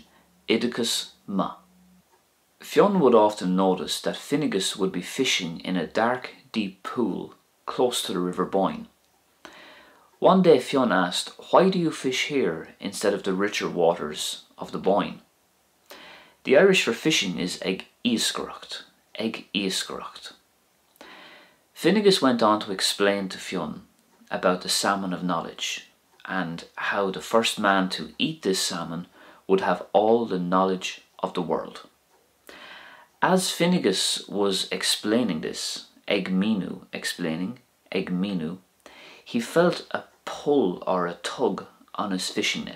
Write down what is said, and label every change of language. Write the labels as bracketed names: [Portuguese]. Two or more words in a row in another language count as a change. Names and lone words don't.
[Irish] Oideachas ma. [English] Fionn would often notice that Finnegas would be fishing in a dark, deep pool close to the river Boyne. One day Fionn asked, "Why do you fish here instead of the richer waters of the Boyne?" The Irish for fishing is [Irish] ag Iasc, ag Iasc. [English] Finnegas went on to explain to Fionn about the salmon of knowledge and how the first man to eat this salmon would have all the knowledge of the world. As Finnegas was explaining this, explaining, he felt a pull or a tug on his fishing net.